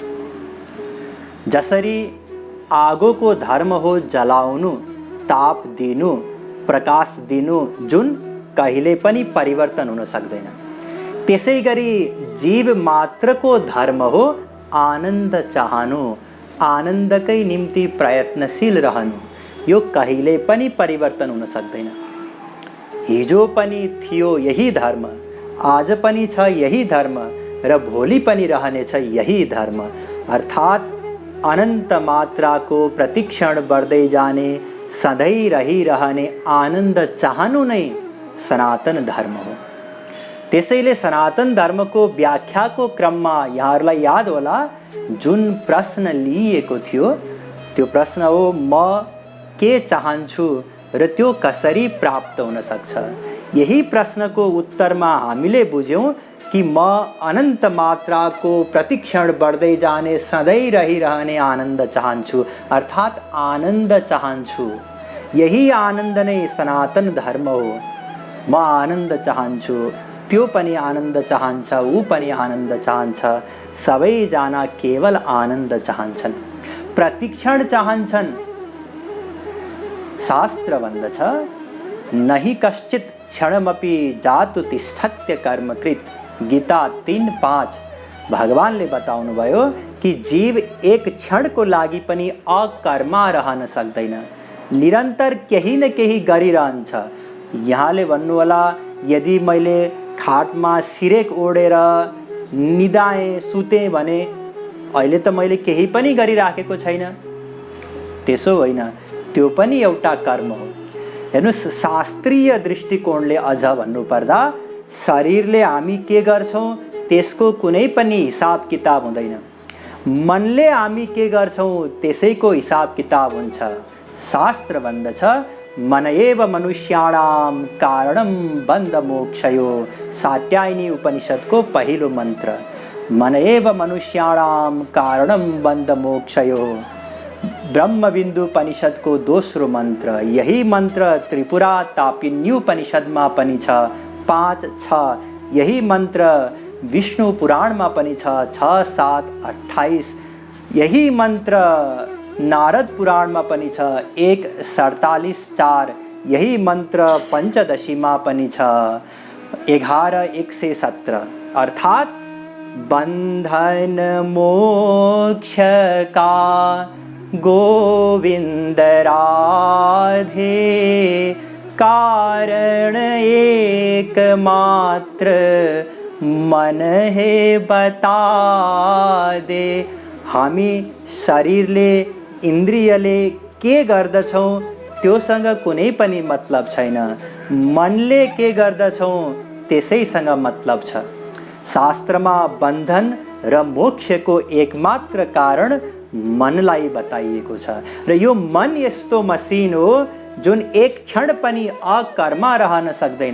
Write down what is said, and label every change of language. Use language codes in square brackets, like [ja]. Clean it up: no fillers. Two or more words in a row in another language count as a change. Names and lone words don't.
[ne] जसरी आगो को धर्म हो जलाउनु, ताप दिनु, प्रकाश दिनु, जुन कहिले पनि परिवर्तन हुन सक्दैन, त्यसैगरी जीव मात्र को धर्म हो आनंद चाहनु, आनन्दकै निम्ति प्रयत्नशील रहनु। यो कहिले पनि परिवर्तन हुन सक्दैन। हिजो पनि थियो यही धर्म, आज पनि छ यही धर्म र भोलि पनि रहनेछ यही धर्म। अर्थात अनंत मात्रा को प्रतिक्षण बढ़दै जाने, सधैं रहिरहने आनंद चाहनु नै सनातन धर्म हो। त्यसैले सनातन धर्म को व्याख्या को क्रममा यहाँहरूलाई याद होला जुन प्रश्न लिएको थियो, त्यो प्रश्न हो म के चाहन्छु र त्यो कसरी प्राप्त हुन सक्छ। यही प्रश्न को उत्तरमा हामीले बुझ्यौं कि म अनंत मात्रा को प्रतिक्षण बढ़दै जाने, सधैं रहिरहने आनंद चाहन्छु, अर्थात आनंद चाहन्छु। यही आनंद नै सनातन धर्म हो। म आनंद चाहन्छु, त्यो पनि आनंद चाहन्छ, ऊ पनि आनंद चाहन्छ, सबैजना केवल आनंद चाहन्छन्, प्रतिक्षण चाहन्छन्। शास्त्र भन्दछ [sa] नहि कश्चित क्षणमपि जातु तिष्ठत्य कर्मकृत। [ne] गीता 3:5 भगवानले बताउनु भयो कि जीव एक क्षण को लागि पनि अकर्मा रहन सक्दैन, निरन्तर केही न केही गरिरहन्छ। यहाँले भन्नु होला यदि मैले खाटमा सिरेक ओढेर निदाएँ सुतेँ भने अहिले त मैले केही पनि गरिराखेको छैन। त्यसो होइन, त्यो पनि एउटा कर्म हो। हेर्नुस्, शास्त्रीय दृष्टिकोणले अझ भन्नुपर्दा शरीरले हामी के गर्छौं त्यसको कुनै पनि हिसाब किताब हुँदैन। मनले हामी के गर्छौं त्यसैको हिसाब किताब हुन्छ। शास्त्र भन्दछ [sa] मन एव मनुष्याणां कारणं बन्ध मोक्षयो। [ne] साट्यायनी उपनिषद को पहिलो मंत्र, [sa] मन एव मनुष्याणां कारणं बन्ध मोक्षयो। [ne] ब्रह्मबिन्दु उपनिषद को दोस्रो मंत्र, यही मंत्र त्रिपुरा तापिन्युपनिषद में पनि छ 5:6। यही मंत्र विष्णु पुराण में पनि छ 6:7:28। यही मंत्र नारद पुराण में पनि छ 1:47:4। यही मंत्र पंचदशी में पनि छ 11:117। [hi] अर्थात बंधन मोक्ष का गोविंद राधे, कारण एक मात्र मन है बता दे। [ne] हामी शरीरले इन्द्रियले के गर्दछौं त्योसँग कुनै पनि मतलब छैन, मनले के गर्दछौं त्यसैसँग मतलब छ। शास्त्रमा बन्धन र मोक्षको एकमात्र कारण मनलाई बताइएको छ र यो मन यस्तो मसिन हो जुन एक क्षण पनि अकर्मा रहन सक्दैन।